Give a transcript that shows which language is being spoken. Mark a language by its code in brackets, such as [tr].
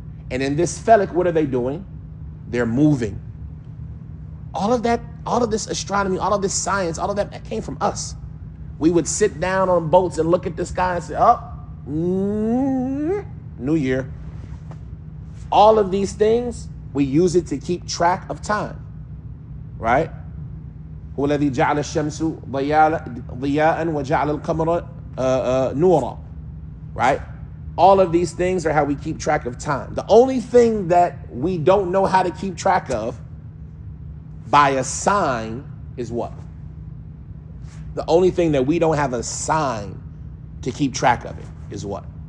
[en] And in this falak, what are they doing? They're moving. All of that, all of this astronomy, all of this science, all of that came from us. We would sit down on boats and look at the sky and say, New Year. All of these things, we use it to keep track of time. Right? [ar] هو الذي جعل الشمس ضياء وجعل القمر نورا. [en] Right? All of these things are how we keep track of time. The only thing that we don't know how to keep track of by a sign is what? The only thing that we don't have a sign to keep track of it is what?